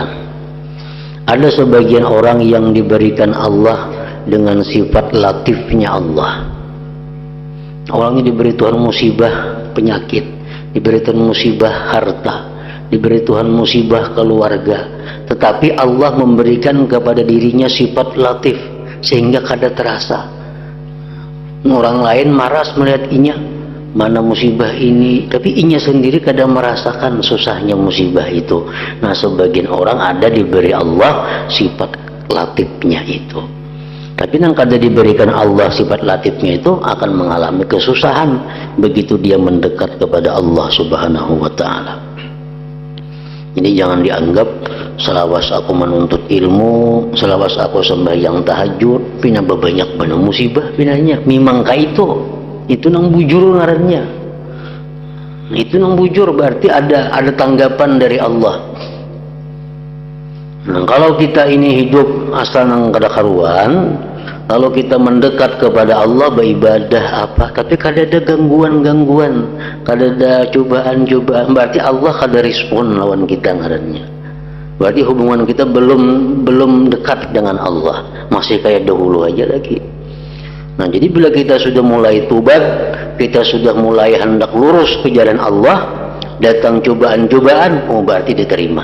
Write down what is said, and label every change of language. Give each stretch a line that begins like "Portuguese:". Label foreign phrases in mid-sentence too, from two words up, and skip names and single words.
Indonesian: Ada sebagian orang yang diberikan Allah dengan sifat latifnya Allah. Orangnya diberi Tuhan musibah penyakit, diberi Tuhan musibah harta, diberi Tuhan musibah keluarga, tetapi Allah memberikan kepada dirinya sifat latif sehingga kada terasa.
Banjar: Orang lain maras melihat inya, mana musibah ini, tapi inya sendiri kadang merasakan susahnya musibah itu. Nah, sebagian orang ada diberi Allah sifat latifnya itu, tapi yang kada diberikan Allah sifat latifnya itu akan mengalami kesusahan begitu dia mendekat kepada Allah
Arabic: Subhanahu wa ta'ala.
Banjar: Jadi jangan dianggap selawas aku menuntut ilmu, selawas aku sembahyang tahajud, pina banyak benar musibah pinanya. Memang itu nang bujur ngarannya. Itu nang bujur berarti ada tanggapan dari Allah. Nah, kalau kita ini hidup asal nang kada karuan, kalau kita mendekat kepada Allah beribadah apa, tapi kada ada gangguan-gangguan, kada ada cobaan-cobaan, berarti Allah kada respon lawan kita ngarannya.
Indonesian: Berarti hubungan kita belum dekat dengan Allah, masih kayak dahulu aja lagi. Nah, jadi bila kita sudah mulai tobat, kita sudah mulai hendak lurus ke jalan Allah, datang cobaan-cobaan, oh berarti diterima.